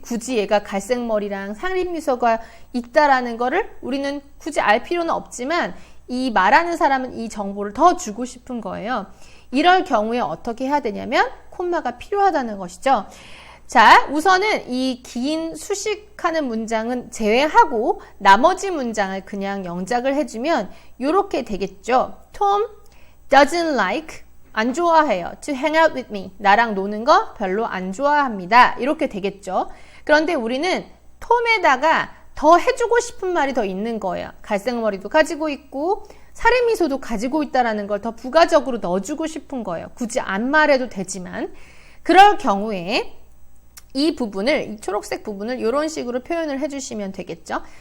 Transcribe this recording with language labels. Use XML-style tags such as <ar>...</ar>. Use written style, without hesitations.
<ko>굳이 얘가 갈색머리랑 살인미소가 있다라는 거를 우리는 굳이 알 필요는 없지만 이 말하는 사람은 이 정보를 더 주고 싶은 거예요. 이럴 경우에 어떻게 해야 되냐면 콤마가 필요하다는 것이죠. 자, 우선은 이 긴 수식하는 문장은 제외하고 나머지 문장을 그냥 영작을 해주면 이렇게 되겠죠.</ko> <en>Tom doesn't like,</en> <ko>안 좋아해요.</ko> <en>To hang out with me.</en> <ko>나랑 노는 거 별로 안 좋아합니다. 이렇게 되겠죠. 그런데 우리는 톰에다가 더 해주고 싶은 말이 더 있는 거예요. 갈색머리도 가지고 있고 살인미소도 가지고 있다는 걸 더 부가적으로 넣어주고 싶은 거예요. 굳이 안 말해도 되지만 그럴 경우에 이 부분을, 이 초록색 부분을 이런 식으로 표현을 해주시면 되겠죠.</ko>